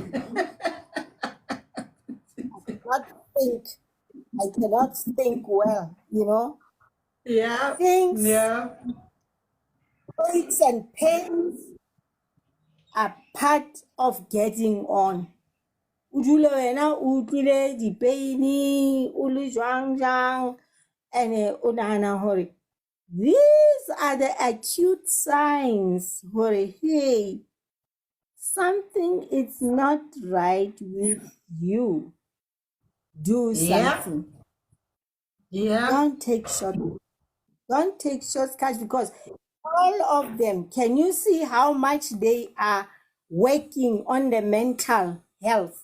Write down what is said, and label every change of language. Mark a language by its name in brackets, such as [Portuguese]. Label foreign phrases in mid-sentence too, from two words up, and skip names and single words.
[English] Not think. I cannot think well, you know. Yeah, Things, yeah, aches and pains are part of getting on. [Southern Sotho] O dule wena o utlwile di-pain, o le jwang, and o nahana hore [English] these are the acute signs [Southern Sotho] hore, [English] hey, something is not right with you. Do yeah, something. yeah, Don't take shortcuts because all of them, can you see how much they are working on the mental health?